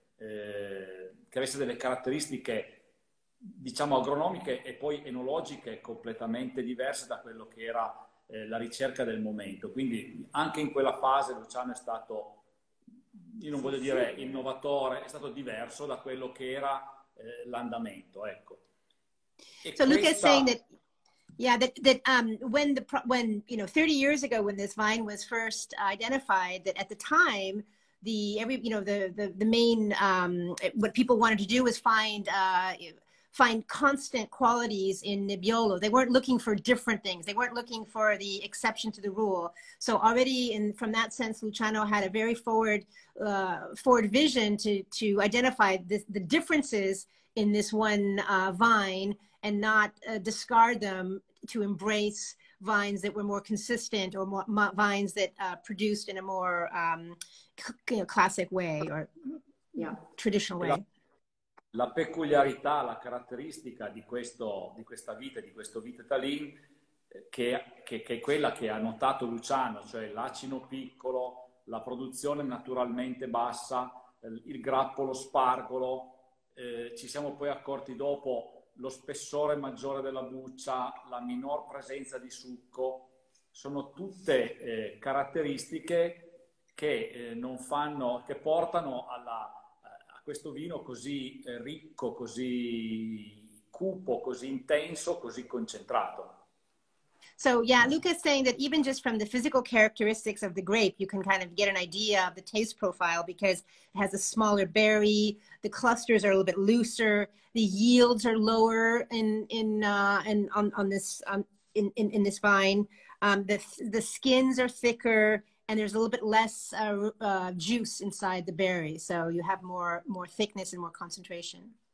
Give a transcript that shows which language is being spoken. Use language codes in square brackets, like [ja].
[it] che avesse delle caratteristiche diciamo agronomiche e poi enologiche completamente diverse da quello che era la ricerca del momento. Quindi anche in quella fase Luciano è stato, io non voglio dire innovatore, è stato diverso da quello che era l'andamento, ecco. [en] So Luca is saying that, Yeah, when 30 years ago when this vine was first identified, that at the time the main what people wanted to do was find constant qualities in Nebbiolo. They weren't looking for different things. They weren't looking for the exception to the rule. So already from that sense, Luciano had a very forward vision to identify the differences in this one vine and not discard them, to embrace vines that were more consistent, or more vines that produced in a more classic way, or traditional way. [it] La peculiarità, la caratteristica di questa vite, di questo Vite-Talin, che è quella che ha notato Luciano, cioè l'acino piccolo, la produzione naturalmente bassa, il grappolo spargolo, ci siamo poi accorti dopo lo spessore maggiore della buccia, la minor presenza di succo, sono tutte caratteristiche che portano a questo vino così ricco, così cupo, così intenso, così concentrato. [en] So yeah, Luca's saying that even just from the physical characteristics of the grape, you can kind of get an idea of the taste profile, because it has a smaller berry, the clusters are a little bit looser, the yields are lower in this vine, the skins are thicker, and there's a little bit less juice inside the berry, so you have more thickness and more concentration.